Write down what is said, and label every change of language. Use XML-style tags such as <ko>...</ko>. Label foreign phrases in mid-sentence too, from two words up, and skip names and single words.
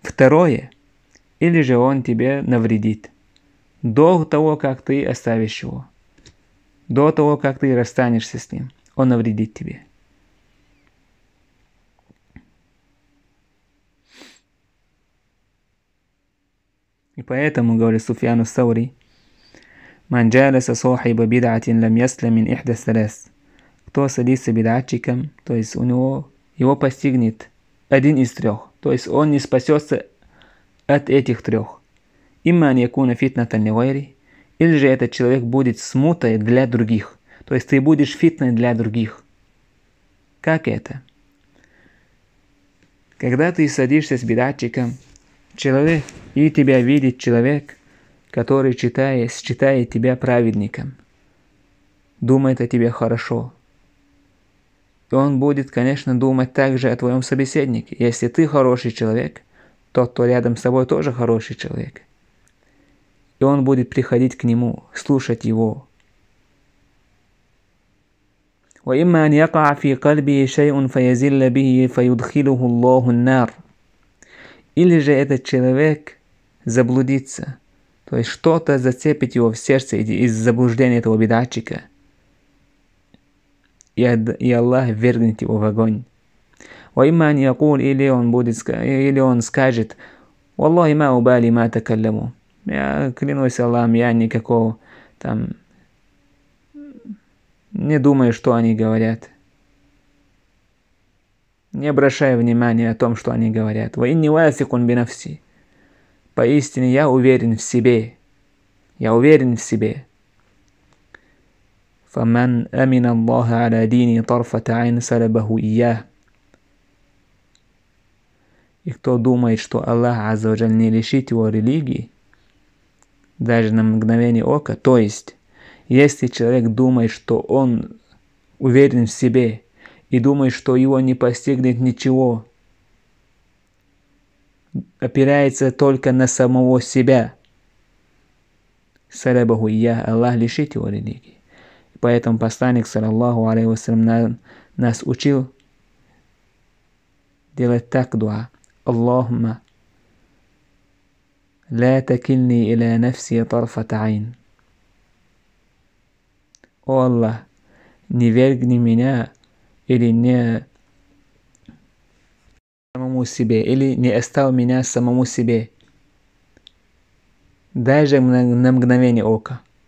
<ru>Второе. или же он тебе навредит. До того, как ты оставишь его, до того, как ты расстанешься с ним, он навредит тебе. И поэтому, говорит Суфьян ас-Саури,</ru> <ar>«من جالس صاحب بدعة لم يسلم من إحدى ثلاث».</ar> <ru>Кто садится бид'атчиком, то есть его постигнет один из трех, то есть он не спасется от этих трех.</ru> <ar>إما أن يكون فتنة لغيري,</ar> <ru>или же этот человек будет смутой для других, то есть ты будешь фитной для других. Как это? Когда ты садишься с бид'атчиком, человек, и тебя видит человек, который считает тебя праведником, думает о тебе хорошо. И он будет, конечно, думать также о твоем собеседнике. Если ты хороший человек, тот, кто рядом с тобой, тоже хороший человек. И он будет приходить к нему, слушать его.</ru> <ar>وَإِمَّا أَنْ يَقَعَ فِي قَلْبِهِ شَيْءٌ فَيَزِلَّ بِهِ فَيُدْخِلُهُ اللَّهُ النَّارِ.</ar> <ru>Или же этот человек заблудится, то есть что-то зацепит его в сердце из заблуждения этого бид'атчика, и Аллах ввергнет его в огонь.</ru> <ar>وَإِمَّا أَنْ يَقُولْ,</ar> <ru>или он скажет:</ru> <ar>«والله ما أبالي ما تكلموا».</ar> <ru>Я клянусь Аллахом, я никакого там не думаю, что они говорят. Не обращаю внимания о том, что они говорят.</ru> <ar>وَإِنِّي وَاثِقٌ بِنَفْسِي.</ar> <ru>Поистине я уверен в себе. Я уверен в себе.</ru> <ar>فَمَنْ أَمِنَ اللَّهَ عَلَى دِينِ طَرْفَةَ عَيْنٍ سَلَبَهُ إِيَّاهُ.</ar> <ru>И кто думает, что Аллах</ru> <ar>عز وجل</ar> <ru>не лишит его религии, даже на мгновение ока, то есть, если человек думает, что он уверен в себе и думает, что его не постигнет ничего, опирается только на самого себя,</ru> <ar>سلبه إياه,</ar> <ru>Аллах лишит его религии. Поэтому посланник,</ru> <ar>صلى الله عليه وسلم,</ar> <ru>нас учил делать так дуа:</ru> <ar>اللهم لا تكلني إلى نفسي طرفة عين.</ar> <ru>О Аллах, не вергни меня или не самому себе, или не оставь меня самому себе, даже на мгновение ока.</ru>